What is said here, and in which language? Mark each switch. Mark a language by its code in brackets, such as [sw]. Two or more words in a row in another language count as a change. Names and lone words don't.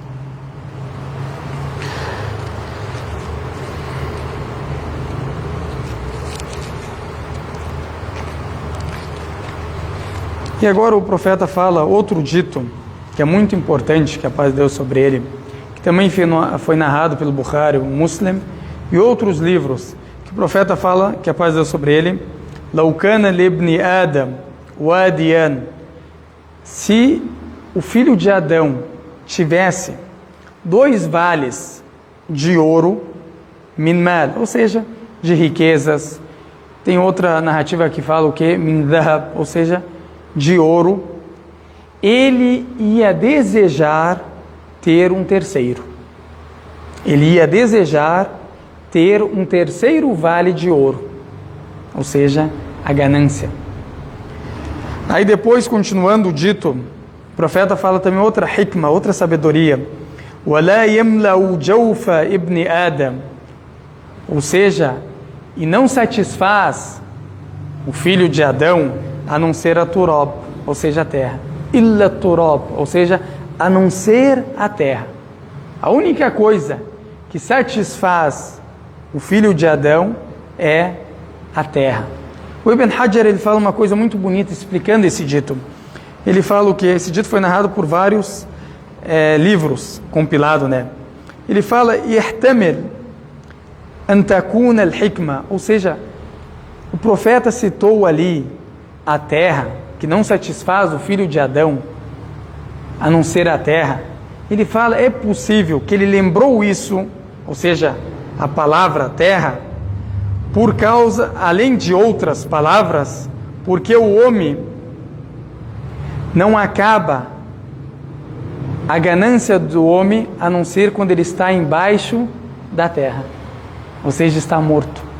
[pt] E agora o profeta fala outro dito, que é muito importante, que a paz de Deus sobre ele, que também foi narrado pelo Bukhari, o Muslim, e outros livros, que o profeta fala, que a paz de Deus sobre ele, [ar] لَوْ كَانَ لِابْنِ آدَمْ وَادِيًا, [pt] se o filho de Adão tivesse 2 vales de ouro, [ar] من مال, [pt] ou seja, de riquezas. Tem outra narrativa que fala o que? [ar] من ذهب, [pt] ou seja, de ouro. Ele ia desejar ter um terceiro. Ele ia desejar ter um terceiro vale de ouro, ou seja, a ganância. Aí depois, continuando o dito, o profeta fala também outra hikma, outra sabedoria. [ar] وَلَا يَمْلَأُ جَوْفَ ابْنِ آدَمَ, [pt] ou seja, e não satisfaz o filho de Adão a não ser a turab, ou seja, a terra. [ar] إلا تراب, [pt] ou seja, a não ser a terra. A única coisa que satisfaz o filho de Adão é a terra. O Ibn Hajar, ele fala uma coisa muito bonita explicando esse dito. Ele fala o que? Esse dito foi narrado por vários livros, compilado, né? Ele fala, [ar] يحتمل أن تكون الحكمة, [pt] ou seja, o profeta citou ali a terra, que não satisfaz o filho de Adão, a não ser a terra. Ele fala, é possível que ele lembrou isso, ou seja, a palavra terra, por causa, além de outras palavras, porque o homem não acaba a ganância do homem a não ser quando ele está embaixo da terra, ou seja, está morto.